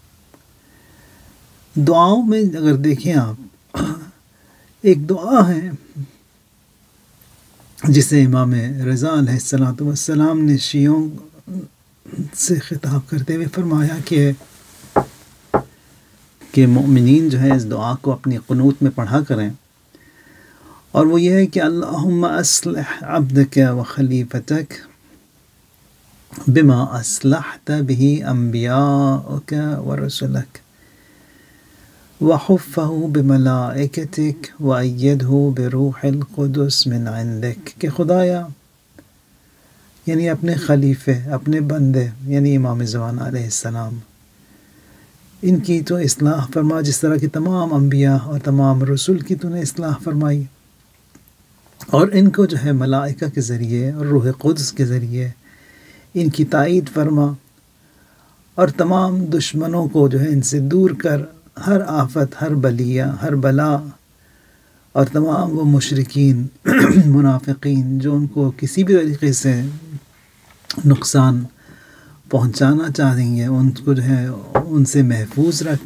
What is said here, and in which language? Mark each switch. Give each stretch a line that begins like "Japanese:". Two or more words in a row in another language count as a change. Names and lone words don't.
Urdu: دعاؤں میں اگر دیکھیں آپ، ایک دعا ہے جسے امام رضا
Arabic: علیہ الصلاۃ والسلام
Urdu: نے شیعوں سے خطاب کرتے ہوئے فرمایا کہ مومنین جو ہے اس دعا کو اپنی قنوت میں پڑھا کریں، اور وہ یہ ہے کہ
Arabic: اللہم اصلح عبدک و خلیفتک بما اصلحت به انبیاءک و رسلک وحفہ بملائکتک وایدہ بروح القدس من عندک،
Urdu: کہ خدایا یعنی اپنے خلیفے، اپنے بندے یعنی امام زمان
Arabic: علیہ السلام،
Urdu: ان کی تو اصلاح فرما جس طرح کہ تمام انبیاء اور تمام رسول کی تو نے اصلاح فرمائی، اور ان کو جو ہے ملائکہ کے ذریعے اور روح قدس کے ذریعے ان کی تائید فرما، اور تمام دشمنوں کو جو ہے ان سے دور کر، ہر آفت، ہر بلیہ، ہر بلا، اور تمام وہ مشرکین منافقین جو ان کو کسی بھی طریقے سے نقصان پہنچانا چاہیں گے، ان کو جو ہے ان سے محفوظ رکھ۔